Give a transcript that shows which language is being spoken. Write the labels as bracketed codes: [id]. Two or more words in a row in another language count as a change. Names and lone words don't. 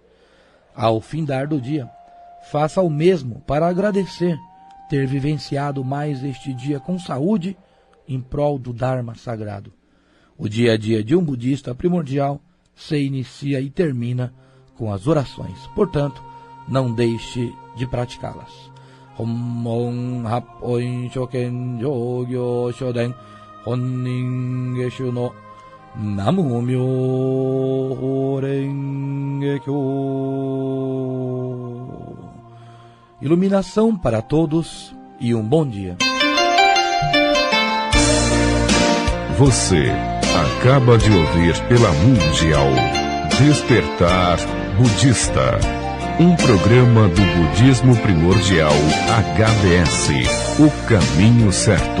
[pt] Ao findar do dia, faça o mesmo para agradecer ter vivenciado mais este dia com saúde em prol do Dharma sagrado. O dia a dia de um budista primordial se inicia e termina com as orações. Portanto, não deixe de praticá-las. [ja] 本門八品所顕上行所伝本因下種の南無妙法蓮華経. [pt] Iluminação para todos e um bom dia. Você acaba de ouvir pela Mundial Despertar Budista, um programa do Budismo Primordial HBS, o caminho certo.